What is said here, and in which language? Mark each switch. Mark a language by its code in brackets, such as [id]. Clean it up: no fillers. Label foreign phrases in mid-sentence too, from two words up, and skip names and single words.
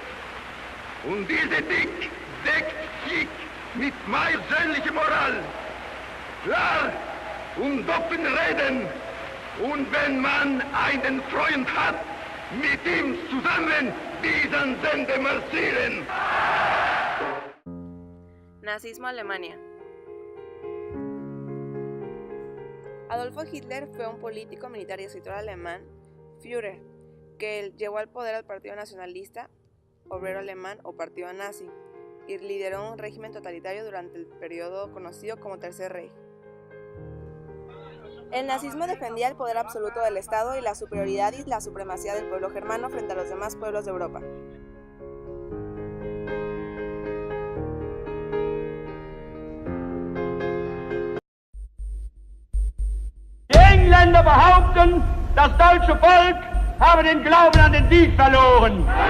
[de] Und diese Ethik deckt sich mit meiner persönlichen Moral. Klar und offen reden. Und wenn man einen Freund hat, mit ihm zusammen diesen Sende marsieren. [es] Nazismo Alemania. Adolfo Hitler fue un político, militar y escritor alemán, Führer, que llevó al poder al Partido Nacionalista Obrero Alemán o Partido Nazi y lideró un régimen totalitario durante el periodo conocido como Tercer Reich. El nazismo defendía el poder absoluto del Estado y la superioridad y la supremacía del pueblo germano frente a los demás pueblos de Europa. [de] Engländer behaupten, das deutsche Volk habe den Glauben an den Sieg verloren.